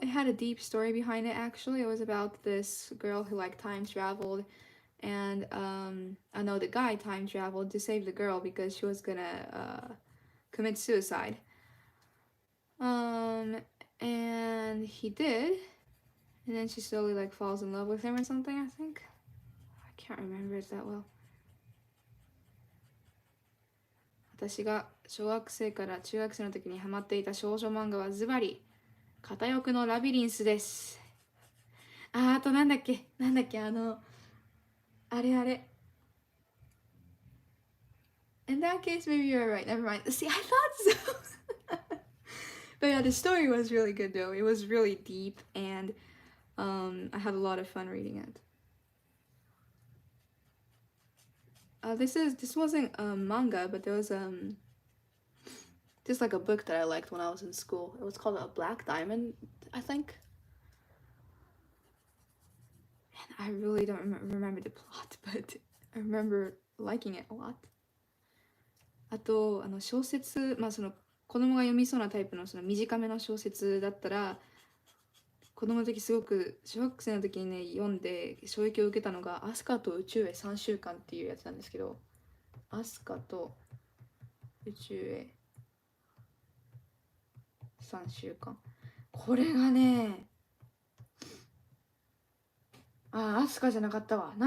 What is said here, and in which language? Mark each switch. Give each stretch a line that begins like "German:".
English: It had a deep story behind it actually. It was about this girl who like time traveled and I know the guy time traveled to save the girl because she was gonna commit suicide. Um, and he did, and then she slowly like falls in love with him or something, I think. I can't remember it that well.
Japanese: 私が小学生から中学生の時にハマっていた少女漫画はズバリ片翼のラビリンスです。あとなんだっけあれあれ
English: In that case, maybe you're right. Never mind. See, I thought so. But yeah, the story was really good though. It was really deep, and I had a lot of fun reading it. This wasn't a manga, but there was just like a book that I liked when I was in school. It was called A Black Diamond, I think. And I really don't remember the plot, but I remember liking it a lot.
Japanese: あと小説、その子供が読みそうなタイプのその短めの小説だったら、子供の時すごく小学生の時にね読んで衝撃を受けたのがアスカと宇宙へ3週間っていうやつなんですけど、アスカと宇宙へ3週間、これがね、アスカじゃなかったわ。